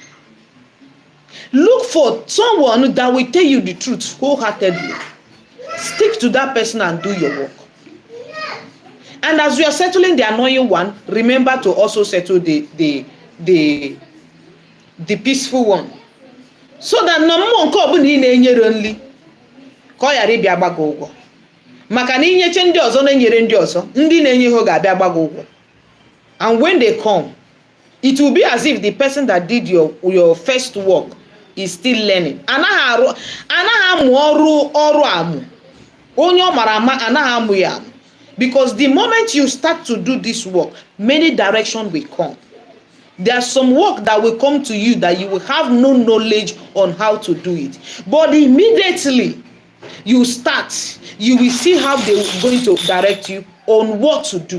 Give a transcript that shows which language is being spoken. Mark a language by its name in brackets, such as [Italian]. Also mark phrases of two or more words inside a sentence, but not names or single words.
[English] Look for someone that will tell you the truth wholeheartedly. Stick to that person and do your work. And as you are settling the annoying one, remember to also settle the peaceful one. So that no more [Igbo] nke ọbụla ị na-enyere nri ka ọ ghara ịbịa gbago ụgwọ. Maka na inyeche ndị ọzọ na-enyere ndị ọzọ, ndị na-enye ha ga-abịa gbago ụgwọ. [English] And when they come, it will be as if the person that did your first work is still learning. [Igbo] Anaghị amụ ọrụ amụ. Onye ọ mara ama anaghị amụ ya amụ. [English] Because the moment you start to do this work, many directions will come. There's some work that will come to you that you will have no knowledge on how to do it. But immediately you start, you will see how they are going to direct you on what to do.